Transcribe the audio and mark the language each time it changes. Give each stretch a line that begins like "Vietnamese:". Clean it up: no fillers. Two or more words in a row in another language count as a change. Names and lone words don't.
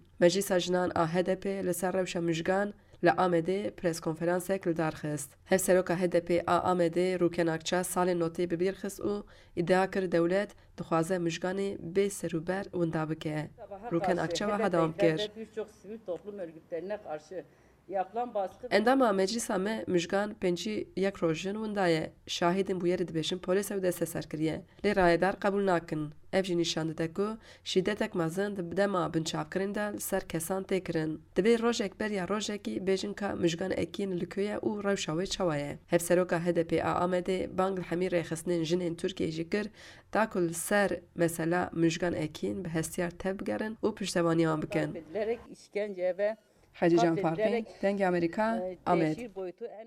Kurdish: Meclîsa Jinan a HDP li ser rewşa Müjgan li Amedê preskonferansek li dar xist. Hevseroka HDP a Amedê Rûken Akça salên notê bi bîr xist û îdia kir dewlet dixwaze Müjganê bê serûber winda bike. Rûken Akça wiha dewam kir.
Turkish: Birçok sivil toplum örgütlerine karşı yapılan baskı
Kurdish: Endama meclîsa me Müjgan 51 rojin winda ye. Şahîdên bûyerê dibêjin polîs ew desteserkiriye. Lê rayedar qebûl nakin. Ev jî nîşan dide ku şîddetek mezin di dema binçavkirîn de li ser kesan tê kirin. Divê rojek beriya rojekî bêjin ka Müjgan Ekîn li köye û rewşa wê çawa ye. Hevseroka HDP a Amedê bang li hemî rêxistinên jinên Tirkiyeyê jî kir ta ku li ser mesela Müjgan Ekîn bi hestiyar tev bigerin û piştevaniya wan bikin.
Turkish: edilerek işkence ve
Kurdish: Hacı Can Farkî, Dengê Amerîka, Amed.
Turkish: teşhir boyutu en